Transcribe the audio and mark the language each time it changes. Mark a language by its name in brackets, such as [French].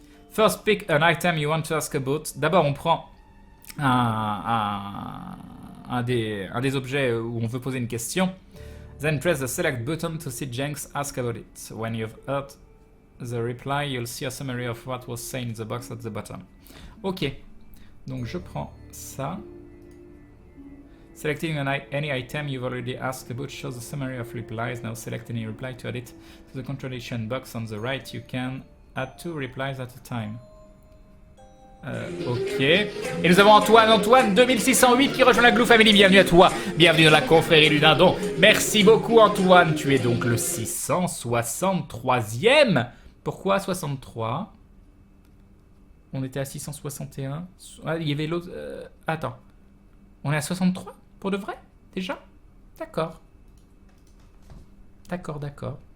[English] First pick an item you want to ask about. [French] D'abord, on prend un des objets où on veut poser une question. [English] Then press the select button to see Jenks ask about it. When you've heard the reply, you'll see a summary of what was said in the box at the bottom. Ok. [French] Donc je prends ça. [English] Selecting any item you've already asked about shows a summary of replies. Now select any reply to add it to the contradiction box on the right. You can add 2 replies at a time. Ok. [French] Et nous avons Antoine 2608 qui rejoint la Glue Family. Bienvenue à toi. Bienvenue dans la confrérie du dindon. Merci beaucoup Antoine. Tu es donc le 663e. Pourquoi 63? On était à 661. Ah, il y avait l'autre... Attends. On est à 63 pour de vrai? Déjà? D'accord. D'accord, d'accord.